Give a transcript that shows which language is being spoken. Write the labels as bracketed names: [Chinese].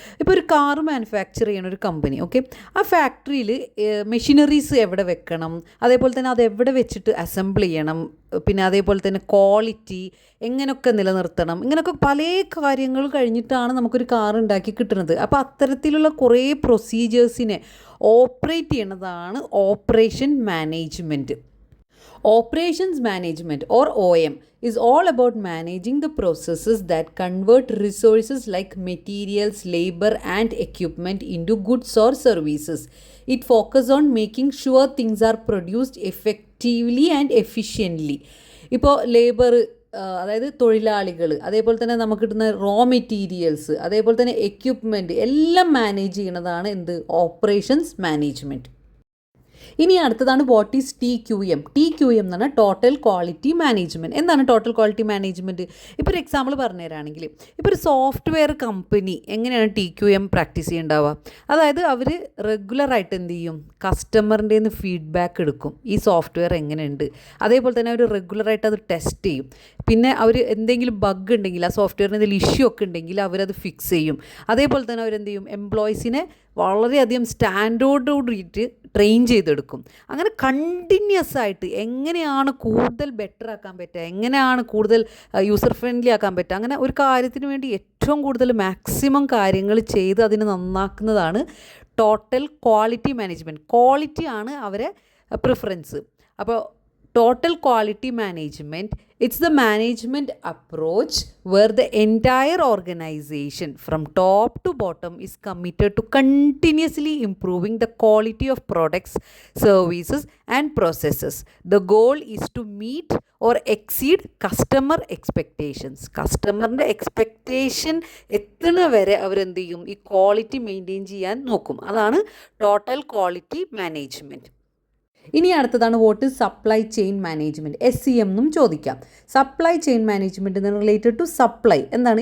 [Malayalam] ഇപ്പോൾ ഒരു car manufacture ചെയ്യുന്ന ഒരു കമ്പനി, ഓക്കെ, ആ ഫാക്ടറിയിൽ മെഷീനറീസ് എവിടെ വെക്കണം, അതേപോലെ തന്നെ അത് എവിടെ വെച്ചിട്ട് അസംബിൾ ചെയ്യണം, പിന്നെ അതേപോലെ തന്നെ ക്വാളിറ്റി എങ്ങനെയൊക്കെ നിലനിർത്തണം, ഇങ്ങനെയൊക്കെ പല കാര്യങ്ങൾ കഴിഞ്ഞിട്ടാണ് നമുക്കൊരു കാർ ഉണ്ടാക്കി കിട്ടുന്നത്. അപ്പോൾ അത്തരത്തിലുള്ള കുറേ പ്രൊസീജിയേഴ്സിനെ operate ചെയ്യണതാണ് operation management. [English] Operations management or OM is all about managing the processes that convert resources like materials, labor and equipment into goods or services. It focuses on making sure things are produced effectively and efficiently. [Malayalam] ഇപ്പോൾ labour, അതായത് തൊഴിലാളികൾ, അതേപോലെ തന്നെ നമുക്ക് കിട്ടുന്ന raw materials, അതേപോലെ തന്നെ equipment എല്ലാം മാനേജ് ചെയ്യുന്നതാണ് എന്ത്, ഓപ്പറേഷൻസ് മാനേജ്മെൻറ്റ്. ഇനി അടുത്തതാണ് [English] What is TQM. [Malayalam] TQM എന്ന് പറഞ്ഞാൽ ടോട്ടൽ ക്വാളിറ്റി മാനേജ്മെൻറ്റ്. എന്താണ് ടോട്ടൽ ക്വാളിറ്റി മാനേജ്മെൻറ്റ്? ഇപ്പോൾ ഒരു എക്സാമ്പിൾ പറഞ്ഞു തരാണെങ്കിൽ, ഇപ്പോൾ ഒരു സോഫ്റ്റ്വെയർ കമ്പനി എങ്ങനെയാണ് TQM പ്രാക്ടീസ് ചെയ്യുന്നുണ്ടാവുക? അതായത് അവർ റെഗുലറായിട്ട് എന്ത് ചെയ്യും, കസ്റ്റമറിൻ്റെ നിന്ന് ഫീഡ്ബാക്ക് എടുക്കും, ഈ സോഫ്റ്റ്വെയർ എങ്ങനെയുണ്ട്. അതേപോലെ തന്നെ അവർ റെഗുലറായിട്ട് അത് ടെസ്റ്റ് ചെയ്യും. പിന്നെ അവർ എന്തെങ്കിലും ബഗ് ഉണ്ടെങ്കിൽ, ആ സോഫ്റ്റ്വെയറിന് എന്തെങ്കിലും ഇഷ്യൂ ഒക്കെ ഉണ്ടെങ്കിൽ അവരത് ഫിക്സ് ചെയ്യും. അതേപോലെ തന്നെ അവരെന്ത് ചെയ്യും, എംപ്ലോയീസിനെ വളരെയധികം സ്റ്റാൻഡേർഡോടുകൂടിയിട്ട് ട്രെയിൻ ചെയ്തെടുക്കും. അങ്ങനെ കണ്ടിന്യൂസ് ആയിട്ട് എങ്ങനെയാണ് കൂടുതൽ ബെറ്റർ ആക്കാൻ പറ്റുക, എങ്ങനെയാണ് കൂടുതൽ യൂസർ ഫ്രണ്ട്ലി ആക്കാൻ പറ്റുക, അങ്ങനെ ഒരു കാര്യത്തിന് വേണ്ടി ഏറ്റവും കൂടുതൽ മാക്സിമം കാര്യങ്ങൾ ചെയ്ത് അതിനെ നന്നാക്കുന്നതാണ് ടോട്ടൽ ക്വാളിറ്റി മാനേജ്മെൻറ്റ്. ക്വാളിറ്റിയാണ് അവരെ പ്രിഫറൻസ്. അപ്പോൾ [English] total quality management, it's the management approach where the entire organization from top to bottom is committed to continuously improving the quality of products, services and processes. The goal is to meet or exceed customer expectations. [Malayalam] കസ്റ്റമറിൻ്റെ expectation എത്തുന്ന വരെ അവരെന്ത് ചെയ്യും, ഈ quality maintain ചെയ്യാൻ നോക്കും. അതാണ് total quality management. ഇനി അടുത്തതാണ് [English] What is supply chain management. [Malayalam] SCM എന്നും ചോദിക്കാം. സപ്ലൈ ചെയിൻ മാനേജ്മെൻറ്റ് എന്ന് റിലേറ്റഡ് ടു സപ്ലൈ എന്താണ്?